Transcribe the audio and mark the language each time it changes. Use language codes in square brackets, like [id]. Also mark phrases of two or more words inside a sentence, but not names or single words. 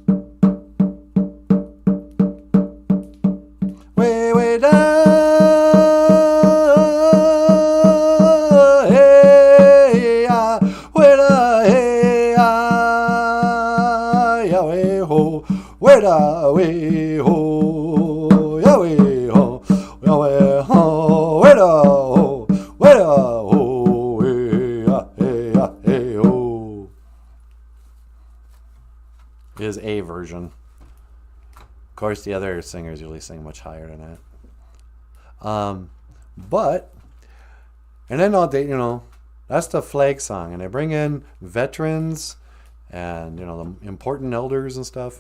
[en] Way, way down. Hey, way down, hey, weda, we ho, ya we ho, ya we ho, weda ho, weda ho, we ya, hey, ya, hey, ho. Is a version. Of course, the other singers usually sing much higher than that. But, and then all they, that's the flag song, and they bring in veterans and the important elders and stuff.